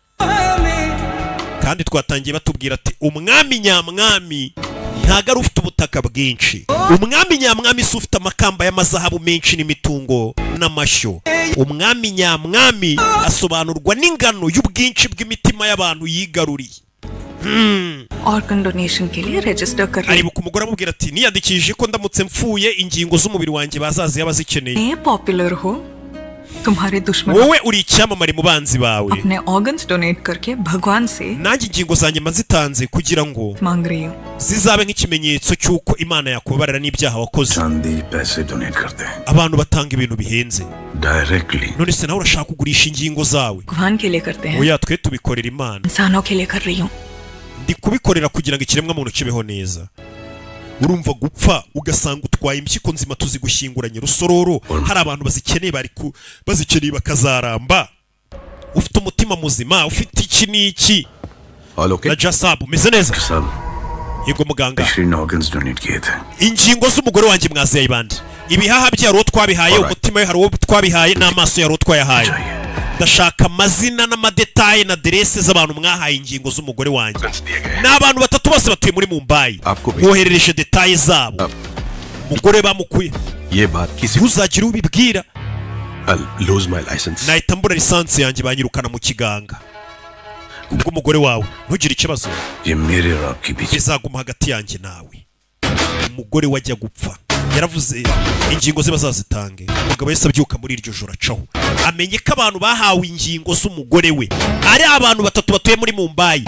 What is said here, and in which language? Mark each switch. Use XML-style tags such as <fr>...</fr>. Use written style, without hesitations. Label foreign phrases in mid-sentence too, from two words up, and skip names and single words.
<rw>Kandi twatangiye batubwira ati umwami nyamwami ntago ari ufite ubutaka bwinshi. Umwami nyamwami si ufite amakamba y'amazahabu menshi n'imitungo n'amashyo. Umwami nyamwami asobanurwa n'ingano y'ubwinshi bw'imitima y'abantu yigaruriye.</rw> <en>Organ donation</en> <hi>के लिए register कर रही हूँ.</hi> <rw>Aribuka umugore amubwira ati niyandikishije ko ndamutse mpfuye ingingo z'umubiri wanjye bazazi yabazikeneye.</rw> <hi>मैं popular हो तुम्हारे दुश्मन</hi> <rw>wowe uri icyamamare mu banzi bawe.</rw> <hi>अपने organs donate करके भगवान से</hi> <rw>nanjye ingingo zanjye mazitanze kugira ngo</rw> <hi>मांग रही हूँ.</hi> <rw>zizabe nk'ikimenyetso cy'uko Imana yakubabarira n'ibyaha wakoze.</rw> <hi>चांदी पैसे डोनेट करते हैं</hi> <rw>Abantu batanga ibintu bihenze.</rw> <hi>डायरेक्टली.</hi> <rw>None se nawe urashaka kugurisha ingingo zawe?</rw> <hi>भगवान के लिए करते हैं.</hi> <rw>Oya twe tubikorera Imana.</rw> <hi>इंसानों के लिए कर रही हूँ.</hi> <rw>Ndi kubikorera kugira ngo ikiremwa muntu kibeho neza. Urumva gupfa ugasanga utwaye impyiko nzima tuzigushyinguranye rusororo. Hari abantu bazikeneye bazikeneye bakazaramba. Ufite umutima muzima, ufite iki n'iki. Na Jasab umeze neza? Yego muganga. Ingingo z'umugore wanjye mwaziye ibandi. Ibihaha byaro twabihaye, umutima we hari uwo twabihaye, n'amaso yaro twayahaye. ndashaka amazina n'amadetaye na aderese z'abantu mwahaye ingingo z'umugore wanjye. N'abantu batatu bose batuye muri Mumbai. Boherereje detaye zabo. Umugore bamukuye. Ntuzagira ubibwira.</rw> <en>I'll lose my license.</en> <rw>Nahita mbura lisansi yanjye banyirukana mu kiganga. Ubwo umugore wawe ntugire ikibazo. Bizaguma hagati yanjye nawe. Umugore wajya gupfa yaravuze ingingo ze bazazitange. Umugabo yese abyuka muri iryo joro acaho amenye ko abantu bahawe ingingo z'umugore we ari abantu batatu batuye muri Mumbai.</rw>